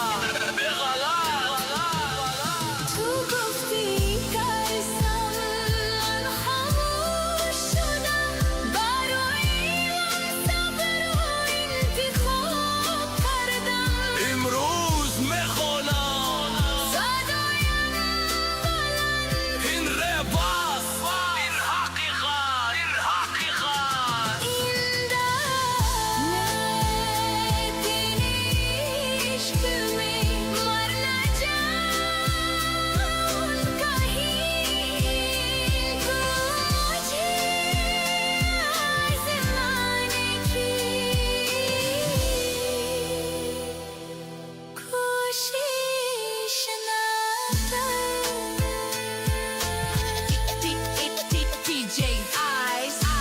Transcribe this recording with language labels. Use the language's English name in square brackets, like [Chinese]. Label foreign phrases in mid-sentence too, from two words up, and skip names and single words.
[Persian] تو گفتی ترسم من خاموش شدم برای من صبر و انتخاب کردم امروز میخوانم صدایم بلند این رباس این حقیقت این دم [Hindi] मैं तेरे इश्क में मरना जाऊं कहीं तू मुझे आज़माने की कोशिश ना DJ Eyes